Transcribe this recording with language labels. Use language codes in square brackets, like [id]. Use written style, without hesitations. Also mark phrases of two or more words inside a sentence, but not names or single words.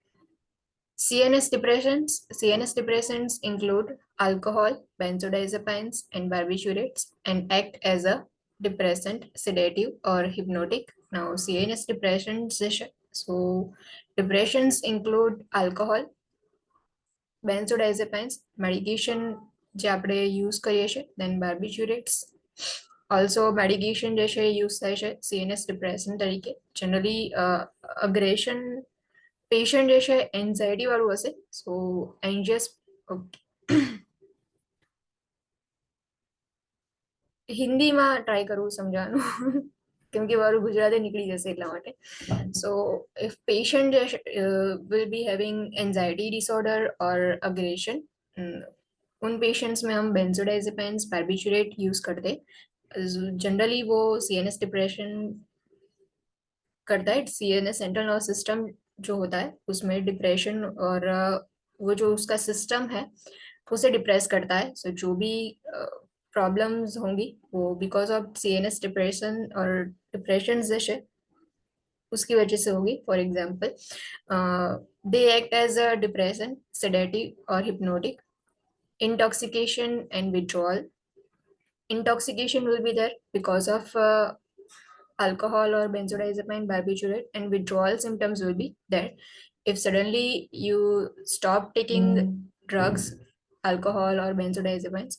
[en] CNS depressants include alcohol, benzodiazepines, and barbiturates and act as a depressant, sedative, or hypnotic. Now, CNS depressions, so depressions include alcohol, benzodiazepines, medication [gu] જે આપણે યુઝ કરીએ છીએ, [en] then barbiturates. [gu] Also, medication જે છે યુઝ થાય છે [en] CNS depressant [gu] તરીકે. Generally, aggression પેશન્ટ જે છે એન્ઝાયટી વાળું હશે, [en] so anxious. [gu] હિન્દીમાં ટ્રાય કરવું સમજાવવાનું કેમ કે મારું ગુજરાતી નીકળી જશે એટલા માટે. [en] so if patient will be having anxiety disorder [hi] और अग्रेशन, उन पेशेंट्स में हम बेंजोडाइजेपाइन्स बार्बिटूरेट यूज करते. जनरली वो सीएनएस डिप्रेशन करता है. [en] CNS central nervous system [hi] जो होता है उसमें डिप्रेशन और वो जो उसका सिस्टम है उसे डिप्रेस करता है. सो जो भी प्रॉब्लम्स होंगी वो [en] because of CNS depression [hi] और डिप्रेशन जैसे उसकी वजह से होगी. [en] for example, they act as a depression, sedative और हिप्नोटिक. Intoxication and withdrawal. Intoxication will be there because of alcohol or benzodiazepine barbiturate, and withdrawal symptoms will be there if suddenly you stop taking drugs, alcohol or benzodiazepines.